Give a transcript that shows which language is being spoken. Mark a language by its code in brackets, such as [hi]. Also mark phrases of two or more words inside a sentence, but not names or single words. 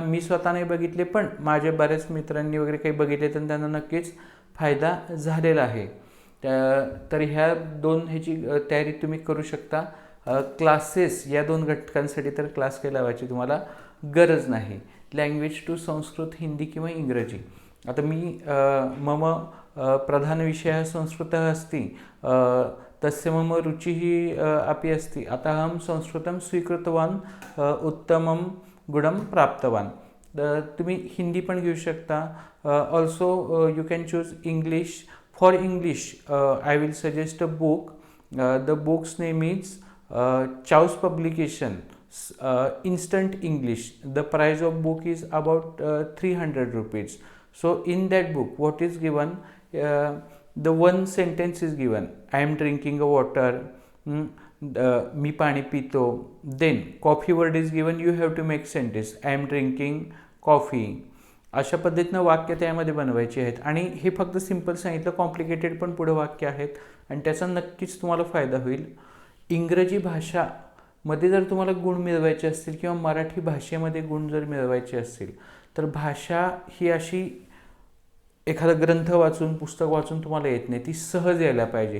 [mr] मी स्वतः नाही बघितले पण माझ्या बऱ्याच मित्रांनी वगैरे काही बघितले तर त्यांना नक्कीच फायदा झालेला आहे. तर ह्या ह्याची तयारी तुम्ही करू शकता. क्लासेस या 2 घटकांसाठी तर क्लास काही लावायची तुम्हाला गरज नाही. [en] language two [mr] संस्कृत, हिंदी किंवा इंग्रजी. आता मी [sa] मम प्रधान विषयः संस्कृतः अस्ति तस्य मम रुचिः अपि अस्ति अतः अहं संस्कृतं स्वीकृतवान् उत्तमं गुणं प्राप्तवान्. [mr] तुम्ही हिंदी पण घेऊ शकता. [en] Also you can choose English. For English I will suggest a book. The book's name is Chow's Publication, Instant English. The price of book is about 300 rupees. So in that book what is given, the one sentence is given, I am drinking a water, [mr] मी पाणी पितो. [en] Then coffee word is given, you have to make sentence, I am drinking coffee. [mr] अशा पद्धतीनं वाक्य त्यामध्ये बनवायची आहेत. आणि हे फक्त सिंपल सांगितलं, कॉम्प्लिकेटेड पण पुढे वाक्य आहेत आणि त्याचा नक्कीच तुम्हाला फायदा होईल. इंग्रजी भाषामध्ये जर तुम्हाला गुण मिळवायचे असतील किंवा मराठी भाषेमध्ये गुण जर मिळवायचे असतील तर भाषा ही अशी एखादा ग्रंथ वाचून, पुस्तक वाचून तुम्हाला येत नाही, ती सहज यायला पाहिजे.